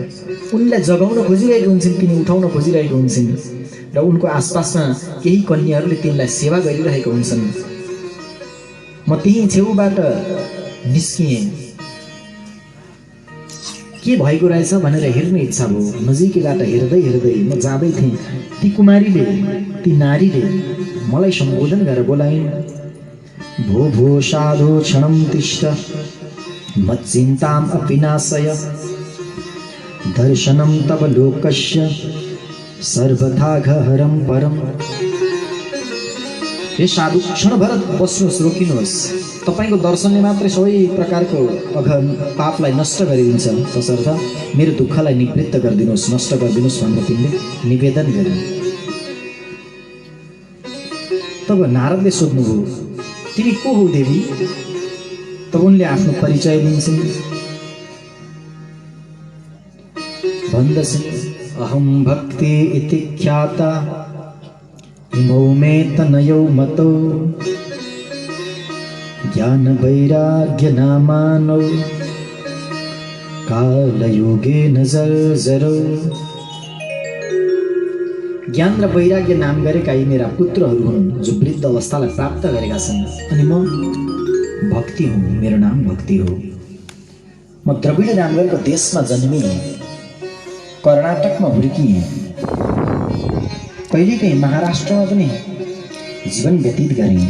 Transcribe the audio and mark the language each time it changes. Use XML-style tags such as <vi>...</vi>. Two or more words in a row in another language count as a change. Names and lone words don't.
<ne>उनलाई जगाउन खोजिरहेका हुन्छन्, तिनी उठाउन खोजिरहेका हुन्छन् र उनको आसपासमा केही कन्याहरूले तिनलाई सेवा गरिरहेका हुन्छन्। म त्यही छेउबाट निस्किएँ, के भएको रहेछ भनेर हेर्ने इच्छा भयो। नजिकैबाट हेर्दै हेर्दै म जाँदै थिएँ। ती कुमारीले, ती नारीले मलाई सम्बोधन गरेर बोलाइन्।</ne> <sa>भो भो साधु क्षणं तिष्ठ मच्चिन्ताम् अपि नाशय दर्शनं तव लोकस्य सर्वथा गहरं परम।</sa> <ne>हे साधु, क्षणभर बस्नुहोस्, रोकिनुहोस्। तपाईको दर्शनले मात्रै सबै प्रकारको पापलाई नष्ट गरिदिन्छ, तसर्थ मेरो दुःखलाई निवृत्त गरिदिनुहोस्, नष्ट गरिदिनुहोस् भनेर तिनले निवेदन गरे। तब नारदले सोध्नुभयो, तिमी को हौ देवी? तब उनले आफ्नो परिचय दिन्छन्। भन्दछन्,</ne> <sa>अहं भक्ति इति ख्याता इमौ मे तनयौ मतौ ज्ञान वैराग्य नामानौ कालयोगे जर्जरौ।</sa> <ne>ज्ञान र वैराग्य नाम गरेका यी मेरा पुत्रहरू हुन् जो वृद्ध अवस्थालाई प्राप्त गरेका छन्। अनि म भक्ति हुँ, मेरो नाम भक्ति हो। म द्रविड नामको देशमा जन्मिएँ, कर्नाटकमा हुर्किएँ, कहिलेकाहीँ महाराष्ट्रमा पनि जीवन व्यतीत गरेँ।</ne>